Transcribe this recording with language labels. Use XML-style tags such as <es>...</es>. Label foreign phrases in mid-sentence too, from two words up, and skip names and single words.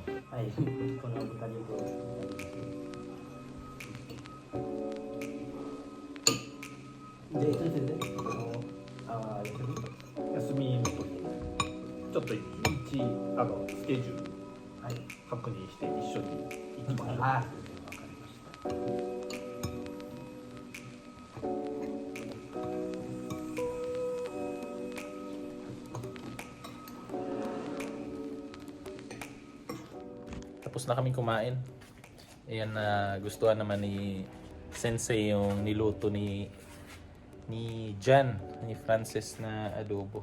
<ja>はい、この豚肉を。で、先生ね、休みの時にちょっとスケジュールはい。確認して一緒に行きましょう。あ、わかりました。</ja> <tl>Tapos na kaming kumain. Ayan na gustuhan naman ni Sensei yung niluto ni Jan, ni Francis na adobo.</tl>